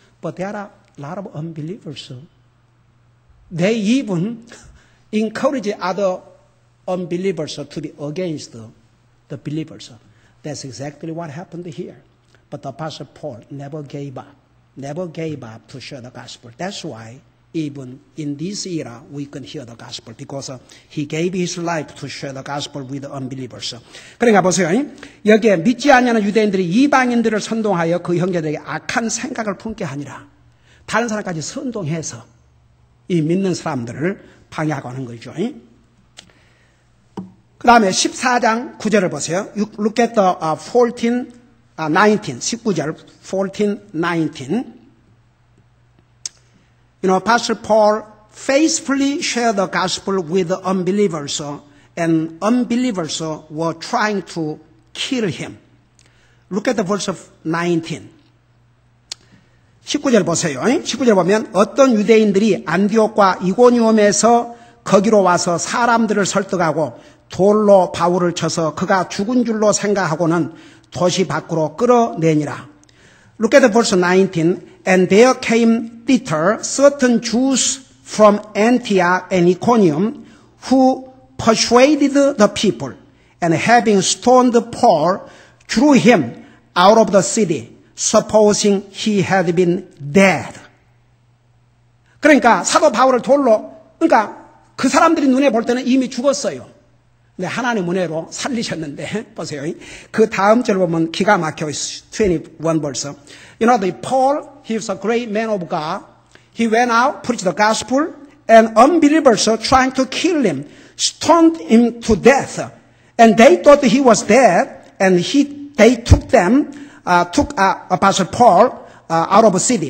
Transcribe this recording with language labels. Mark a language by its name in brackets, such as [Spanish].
[English] But there are a lot of unbelievers. They even encourage other unbelievers to be against the believers. That's exactly what happened here. But the Apostle Paul never gave up to share the gospel. That's why even in this era we can hear the gospel, because he gave his life to share the gospel with the unbelievers. [Korean] 그러니까 보세요. 여기에 믿지 아니하는 유대인들이 이방인들을 선동하여 그 형제들에게 악한 생각을 품게 하니라. 다른 사람까지 선동해서 이 믿는 사람들을 방해하고 하는 거죠. 그 다음에 14장 9절을 보세요. [English] Look at the 19, 19절, 14, 19. Apostle Paul faithfully shared the gospel with the unbelievers, and unbelievers were trying to kill him. Look at the verse of 19. [Korean] 19절 보세요. 19절 보면 어떤 유대인들이 안디옥과 이고니움에서 거기로 와서 사람들을 설득하고 돌로 바울을 쳐서 그가 죽은 줄로 생각하고는 도시 밖으로 끌어내니라. [English] Look at the verse 19. And there came thither certain Jews from Antioch and Iconium who persuaded the people, and having stoned Paul, drew him out of the city, supposing he had been dead. [Korean] 그러니까 사도 바울을 돌로, 그러니까 그 사람들이 눈에 볼 때는 이미 죽었어요. 네, 하나님 은혜로 살리셨는데, 보세요. 그 다음 절 보면 기가 막혀, 21 verse. [English] You know, the Paul, he was a great man of God. He went out, preached the gospel, and unbelievers trying to kill him, stoned him to death. And they thought he was dead, and they took Apostle Paul out of the city.